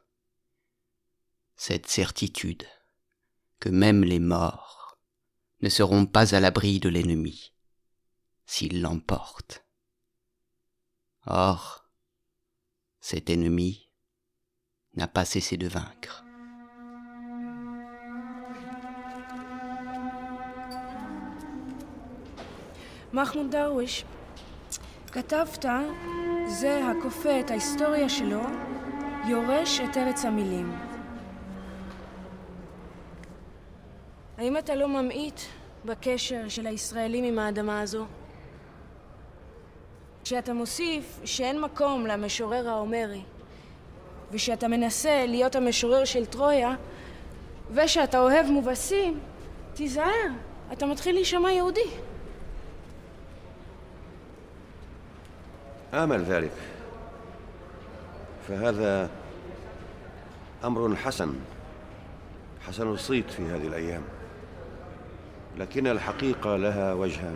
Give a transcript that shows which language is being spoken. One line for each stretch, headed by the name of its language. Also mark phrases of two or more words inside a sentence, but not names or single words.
French: Cette certitude que même les morts ne seront pas à l'abri de l'ennemi s'il l'emporte. Or, cet ennemi n'a pas cessé de vaincre.
Hebrew: מחמוד דרוויש, כתבת, זה הכופה את ההיסטוריה שלו, יורש את ארץ המילים. האם אתה לא ממעיט בקשר של הישראלים עם האדמה הזו? כשאתה מוסיף שאין מקום למשורר ההומרי, ושאתה מנסה להיות המשורר של טרויה, ושאתה אוהב מובסים, תיזהר, אתה מתחיל להישמע יהודי.
Arabic: آمل ذلك، فهذا أمر حسن الصيت في هذه الأيام، لكن الحقيقة لها وجهان.